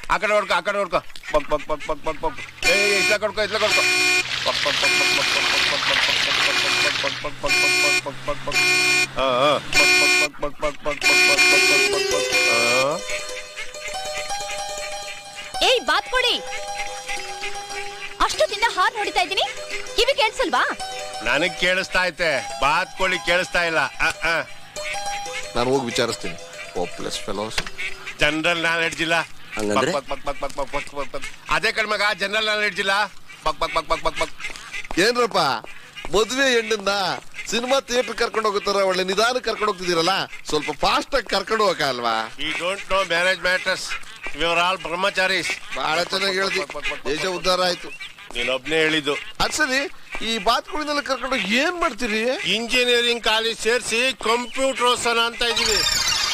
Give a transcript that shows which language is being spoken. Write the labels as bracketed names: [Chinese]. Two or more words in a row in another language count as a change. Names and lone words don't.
[Kannada] ಕಡೆ ಹೊಡ್ಕೊ ಆ ಕಡೆ ಹೊಡ್ಕೊ ಪಕ್ ಪಕ್ ಪಕ್ ಪಕ್ ಪಕ್ ಪಕ್ ಇಟ್ಲ ಕೊಡ್ಕೊ ಇಟ್ಲ ಕೊಡ್ಕೊ ಪಕ್ ಪಕ್ ಪಕ್ ಪಕ್ ಪಕ್ ಪಕ್ ಪಕ್ ಪಕ್ ಪಕ್ ಪಕ್ ಪಕ್ ಪಕ್ ಪಕ್ ಪಕ್ ಪಕ್ ಏಯ್ ಬಾತ್ ಕೊಡಿ. ಅಷ್ಟೊತ್ತಿಂದ ಹಾರ್ನ್ ಹೊಡಿತಾ ಇದ್ದೀನಿ, ಕಿವಿ ಕೇಳಿಸಲ್ವಾ? ನನಗ್ ಕೇಳಿಸ್ತಾ ಐತೆ, ಬಾತ್ ಕೋಳಿ ಕೇಳಿಸ್ತಾ ಇಲ್ಲ. ನಾನು ಹೋಗಿ ವಿಚಾರಿಸ್ತೀನಿ. [English] hopeless fellows. general knowledge ಇಲ್ಲ. [Kannada] ಹಂಗಂದ್ರೆ ಅದೇ ಕಣ್ಮಗ [English] general knowledge [Kannada] ಇಲ್ಲ. ಪಕ್ ಪಕ್ ಪಕ್ ಪಕ್ ಪಕ್ ಪಕ್. ಏನ್ರಪ್ಪ ಮದ್ವೆ ಹೆಣ್ಣನ್ನ [English] cinema theatre [Kannada] ಕರ್ಕೊಂಡು ಹೋಗುತ್ತಾರ, ಒಳ್ಳೆ ನಿಧಾನ ಕರ್ಕೊಂಡು ಹೋಗ್ತಿದ್ದೀರಲ್ಲ, ಸ್ವಲ್ಪ ಫಾಸ್ಟ್ ಆಗಿ ಕರ್ಕೊಂಡು ಹೋಗಲ್ವಾ? [English] We don't know marriage matters, we are all brahmacharis. [Kannada] ಬಹಳ ಚೆನ್ನಾಗಿ ಹೇಳ್ದಿ, ದೇಶ ಉದ್ಧಾರ ಆಯ್ತು. ನೀನೊಬ್ನೇ ಹೇಳಿದ್ದು. ಅದ್ ಸರಿ, ಈ ಬಾತ್ಕೋಳಿನೆಲ್ಲ ಕರ್ಕೊಂಡು ಏನ್ ಮಾಡ್ತೀರಿ? [English] engineering college [Kannada] ಸೇರಿಸಿ ಕಂಪ್ಯೂಟರ್ ಓದ್ಸೋಣ ಅಂತ ಇದೀವಿ.